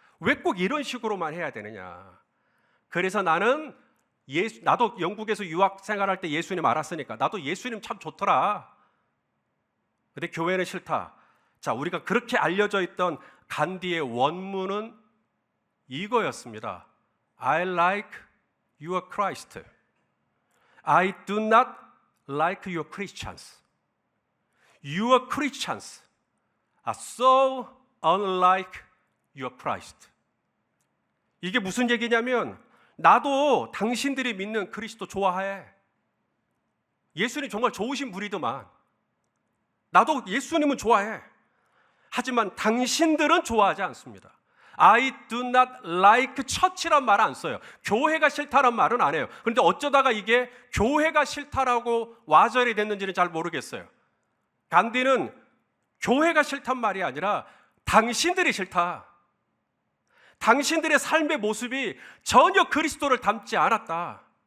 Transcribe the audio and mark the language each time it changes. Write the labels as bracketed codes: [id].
[ko] 왜 꼭 이런 식으로만 해야 되느냐. 그래서 나도 영국에서 유학 생활할 때 예수님 알았으니까 나도 예수님 참 좋더라. 근데 교회는 싫다. 자, 우리가 그렇게 알려져 있던 간디의 원문은 이거였습니다. [en] I like your Christ. I do not like your Christians. Your Christians are so unlike your Christ. [ko] 이게 무슨 얘기냐면 나도 당신들이 믿는 그리스도 좋아해. 예수님 정말 좋으신 분이더만. 나도 예수님은 좋아해. 하지만 당신들은 좋아하지 않습니다. [en] I do not like church란 [ko] 말 안 써요. 교회가 싫다란 말은 안 해요. 그런데 어쩌다가 이게 교회가 싫다라고 와절이 됐는지는 잘 모르겠어요. 간디는 교회가 싫단 말이 아니라 당신들이 싫다. 당신들의 삶의 모습이 전혀 그리스도를 닮지 않았다.